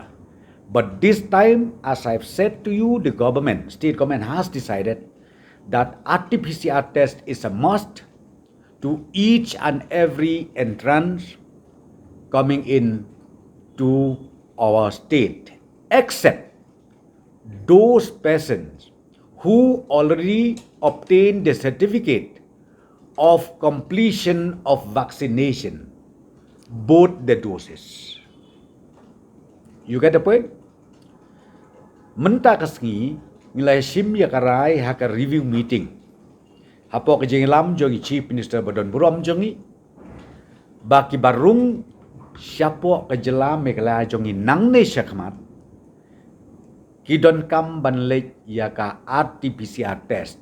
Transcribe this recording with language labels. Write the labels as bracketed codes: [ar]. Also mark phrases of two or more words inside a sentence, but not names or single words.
[en] But this time, as I've said to you, the government, state government has decided that RT-PCR test is a must to each and every entrance coming in to our state, except those persons who already obtained the certificate of completion of vaccination, both the doses. You get the point? [kha] Menta kasngi nilai sim ya karai haka [en] review meeting. [kha] Hapo ke jenglam jongi [en] chief minister [kha] badon burom jongi baki barung siapo ke jela Meghalaya jongi nangne syakmat kidon kam banlek ya ka [en] RT-PCR test.